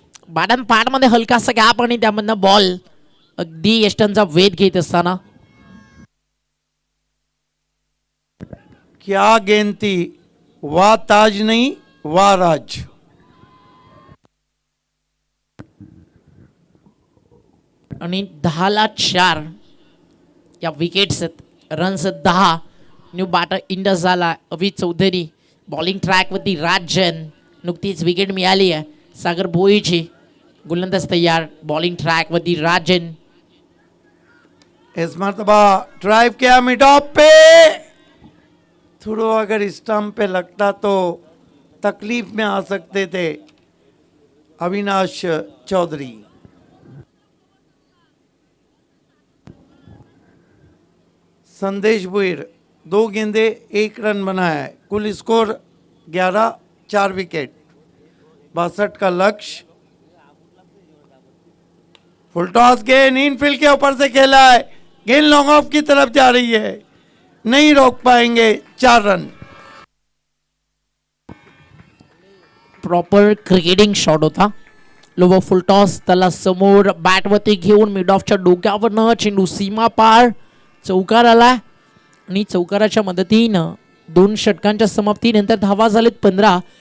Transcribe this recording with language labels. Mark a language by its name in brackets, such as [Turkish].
[Marathi] Batten पाडमध्ये हलकासा gap आणि त्यामधनं बॉल अगदी यष्टांचा वेध घेत असताना. [Hindi] क्या गेंद थी, वाह ताज नहीं वाह राज. [Marathi] आणि 10-4 या विकेट्स आहेत. रन्स 10. न्यू बॅटर इंडस झाला अभि चौधरी. बॉलिंग ट्रॅकवरती राजन. नुकतीच विकेट मिळाली आहे सागर भोईची. गोलंदाज तयार. बॉलिंग ट्रॅकवरती राजन. [Hindi] इस मरतबा ड्राइव किया मिड ऑफ पे, थोड़ा अगर स्टंप पे लगता तो तकलीफ में आ सकते थे अविनाश चौधरी. संदेश भुईर 2 गेंदे 1 रन बनाया है. कुल स्कोर 11, 4 विकेट. 62 का लक्ष्य. फुल टॉस गेंद इनफील्ड के ऊपर से खेला है. गेंद लॉन्ग ऑफ की तरफ जा रही है, नहीं रोक पाएंगे. 4 रन. [Marathi] प्रॉपर क्रिकेटिंग शॉट होता. लोवर फुल टॉस त्याला समोर बॅटवरती घेऊन मिड ऑफच्या डोक्यावरनं चेंडू सीमा पार चौकार आला आणि चौकाराच्या मदतीनं 2 षटकांच्या समाप्तीनंतर धावा झालेत 15.